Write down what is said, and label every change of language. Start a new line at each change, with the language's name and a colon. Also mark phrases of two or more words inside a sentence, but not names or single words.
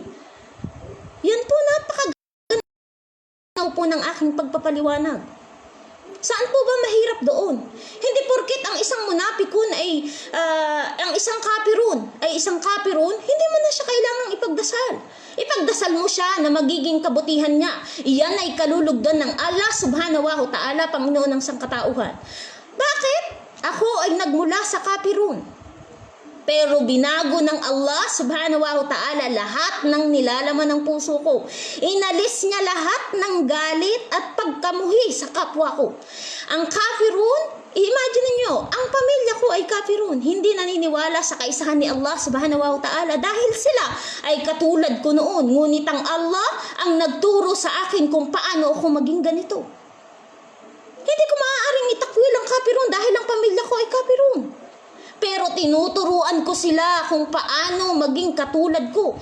Filipino: Yan po, po ng aking pagpapaliwanag. Saan po ba mahirap doon? Hindi porket ang isang munapikun ay ang isang kapirun, hindi mo na siya kailangang ipagdasal. Ipagdasal mo siya na magiging kabutihan niya. Iyan ay kalulugdan ng Allah
Arabic: سبحانه وتعالى,
Filipino: Panginoon ng sangkatauhan. Bakit? Ako ay nagmula sa kapirun. Pero binago ng Allah
Arabic: سبحانه وتعالى
Filipino: lahat ng nilalaman ng puso ko. Inalis niya lahat ng galit at pagkamuhi sa kapwa ko. Ang kafirun, imagine niyo, ang pamilya ko ay kafirun. Hindi naniniwala sa kaisahan ni Allah
Arabic: سبحانه وتعالى
Filipino: dahil sila ay katulad ko noon. Ngunit ang Allah ang nagturo sa akin kung paano ako maging ganito. Hindi ko maaaring itakwil ang kafirun dahil ang pamilya ko ay kafirun. Pero tinuturuan ko sila kung paano maging katulad ko.